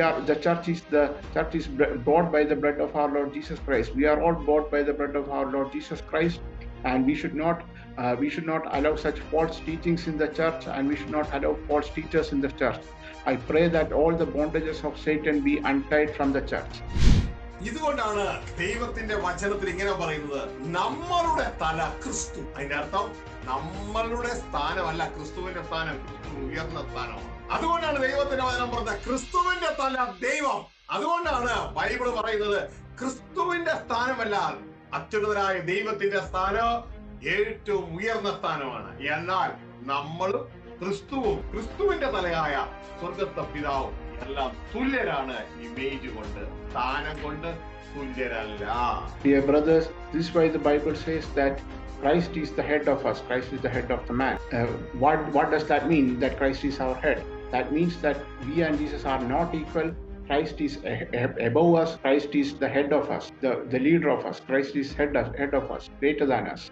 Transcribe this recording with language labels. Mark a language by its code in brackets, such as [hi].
[en] The church is bought by the blood of our Lord Jesus Christ. We are all bought by the blood of our Lord Jesus Christ, and we should not allow such false teachings in the church, and we should not allow false teachers in the church. I pray that all the bondages of Satan be untied from the church. [ml] ഇതുകൊണ്ടാണ് ദൈവത്തിന്റെ വചനത്തിൽ ഇങ്ങനെ പറയുന്നത്, നമ്മളുടെ തല ക്രിസ്തു. അതിന്റെ അർത്ഥം നമ്മളുടെ സ്ഥാനമല്ല ക്രിസ്തുവിന്റെ സ്ഥാനം, ക്രിസ്തു ഉയർന്ന സ്ഥാനമാണ്. അതുകൊണ്ടാണ് ദൈവത്തിന്റെ വചനം പറഞ്ഞത് ക്രിസ്തുവിന്റെ തല ദൈവം. അതുകൊണ്ടാണ് ബൈബിൾ പറയുന്നത് ക്രിസ്തുവിന്റെ സ്ഥാനമല്ല അത്യുന്നതനായ ദൈവത്തിന്റെ സ്ഥാനം ഏറ്റവും ഉയർന്ന സ്ഥാനമാണ്. എന്നാൽ നമ്മളും ക്രിസ്തുവും ക്രിസ്തുവിന്റെ തലയായ സ്വർഗത്തെ പിതാവും എല്ലാം തുല്യരാണ്. ഇമേജ് കൊണ്ട്, സ്ഥാനം കൊണ്ട് തുല്യരല്ല. [en] Dear brothers, this is why the Bible says that Christ is the head of us. Christ is the head of the man. What does that mean, that Christ is our head? That means that we and Jesus are not equal. Christ is above us. Christ is the head of us, the leader of us. Christ is head of us, greater than us.